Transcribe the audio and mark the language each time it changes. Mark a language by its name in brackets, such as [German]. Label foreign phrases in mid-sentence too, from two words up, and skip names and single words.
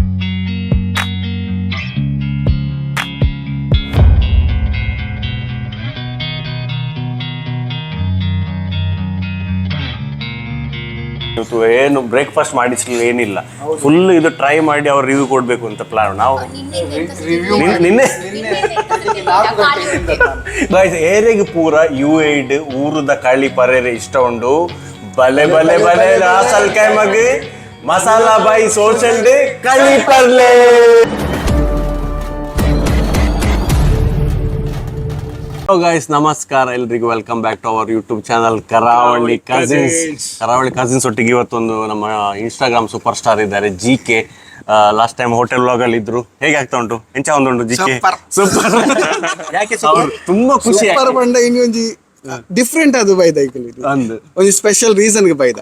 [Kannada] ಇವತ್ತು ಏನು ಬ್ರೇಕ್ಫಾಸ್ಟ್ ಮಾಡಿಸ್ಲಿಲ್ಲ, ಏನಿಲ್ಲ, ಫುಲ್ ಇದು ಟ್ರೈ ಮಾಡಿ ಅವ್ರು ರಿವ್ಯೂ ಕೊಡ್ಬೇಕು ಅಂತ ಪ್ಲಾನ್. [Tulu] ನಾವು ನಿನ್ನೆ ಏರೆಗೆ ಪೂರ UAE ಊರದ ಕಳಿ ಪರೇರೆ ಇಷ್ಟ ಉಂಡು. ಬಲೆ ಬಲೆ ಬಲೆ ರಾಸ್ ಅಲ್ ಖೈಮಾಗೆ ಮಸಾಲಾ ಬೈ ಸೋಷಲ್ ಡೇ ಕಳಿ ಪರ್ಲೆ. [English] Hello guys, [Kannada] ನಮಸ್ಕಾರ ಎಲ್ರಿಗೂ. [English] Welcome back to our YouTube channel Karavali Cousins. [Kannada] ಕರಾವಳಿ ಕಸಿನ್ಸ್ ಒಟ್ಟಿಗೆ ಇವತ್ತೊಂದು ನಮ್ಮ [English] Instagram super star [Kannada] ಇದ್ದಾರೆ, GK. [English] last time hotel vlog [Kannada] ಅಲ್ಲಿ ಇದ್ರು. ಹೇಗೆ ಆಗ್ತಾ ಉಂಟು? [Tulu] ಎಂಚ ಒಂದುಂಟು [Kannada] GK? ಸೂಪರ್. ಯಾಕೆ ತುಂಬಾ ಖುಷಿ [Tulu] ಡಿಫ್ರೆಂಟ್ ಅದು ಬೈದ ಒಂದು [English] special reason [Tulu] ಗೆ ಬೈದ